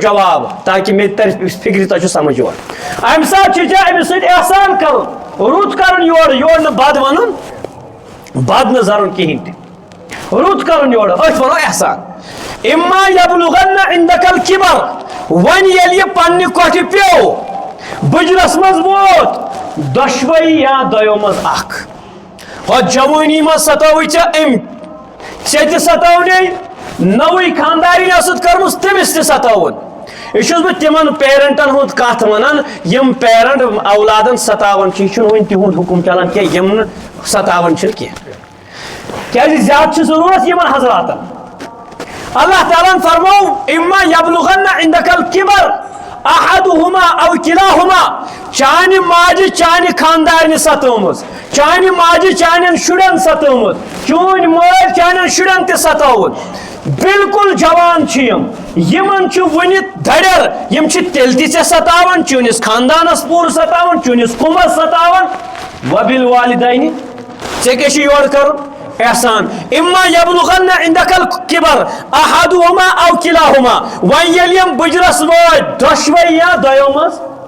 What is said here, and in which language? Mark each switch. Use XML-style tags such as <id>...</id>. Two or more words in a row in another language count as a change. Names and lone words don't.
<ks>جواب تاکہ مے تر فکر تہ سمجھ یور ام سات امس سۭتۍ احسان کرن رُت کرن یور نہ بد ونن بد نہ زرن کہین تہ رُت کرن یور أسۍ ونو احسان</ks> <ar>اما یبلغن عندک الکبر</ar> <ks>ون یل یہ پنہ کوٹھ پیو بجرس مز ووت دشوئی یا دیو مز اخ ہو جوانی مز ستوی ام ژے تہ ستونے نوئی خانداری ست کرمس تمس تہ ستون یہ بہ تمن پیرنٹن ہند کت ونان یم پیرنٹ اولادن ستاون یہ ون تہند حکم چلان کی یم ستاون کی زیادہ ضرورت یمن حضراتن اللہ تعالیٰ فرمو</ks> <ar>اما یبلغن عندک الکبر احدهما او کلاهما</ar> <ks>چانہ ماجہ چانہ خاندارنہ ستومز چانہ ماجہ چانن شرن ستومز چون مول چانن شرن تہ ستوت بالکل جوان یمن ون دڑر یم تیل تہ ستاون چونس خاندانس پور ستاون چونس کمس ستاون وبالوالدین ژے کیٛاہ یور کرن احسان</ks> <ar>اما یبلغن عندک الکبر احدهما او کلاهما</ar> <ks>ون یلیم بجرس ووت دشوئی یا دیو مز</ks>